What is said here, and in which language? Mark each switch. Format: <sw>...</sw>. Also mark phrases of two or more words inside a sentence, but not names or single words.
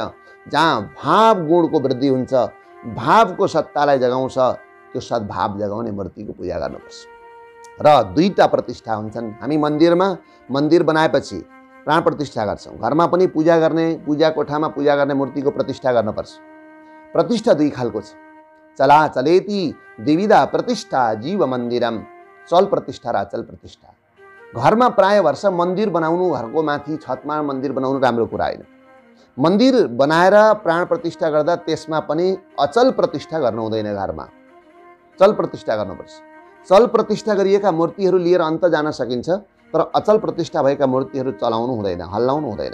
<ne>जहाँ भाव गुणको वृद्धि हुन्छ, भावको सत्तालाई जगाउँछ, त्यो सद्भाव जगाउने मूर्तिको पूजा गर्नुपर्छ। र दुईटा प्रतिष्ठा हुन्छन्। हामी मन्दिरमा मन्दिर बनाएपछि प्राण प्रतिष्ठा गर्छौँ। घरमा पनि पूजा गर्ने, पूजा कोठामा पूजा गर्ने मूर्तिको प्रतिष्ठा गर्नुपर्छ। प्रतिष्ठा दुई खालको छ।</ne> <sa>चला चलेती द्विविधा प्रतिष्ठा जीव मन्दिरम,</sa> <ne>चल प्रतिष्ठा र अचल प्रतिष्ठा। घरमा प्राय वर्ष मन्दिर बनाउनु, घरको माथि छतमा मन्दिर बनाउनु राम्रो कुरा होइन। मन्दिर बनाएर प्राण प्रतिष्ठा गर्दा त्यसमा पनि अचल प्रतिष्ठा गर्नु हुँदैन। घरमा चल प्रतिष्ठा गर्नुपर्छ। चल प्रतिष्ठा गरिएका मूर्तिहरू लिएर अन्त जान सकिन्छ, तर अचल प्रतिष्ठा भएका मूर्तिहरू चलाउनु हुँदैन, हल्लाउनु हुँदैन।</ne>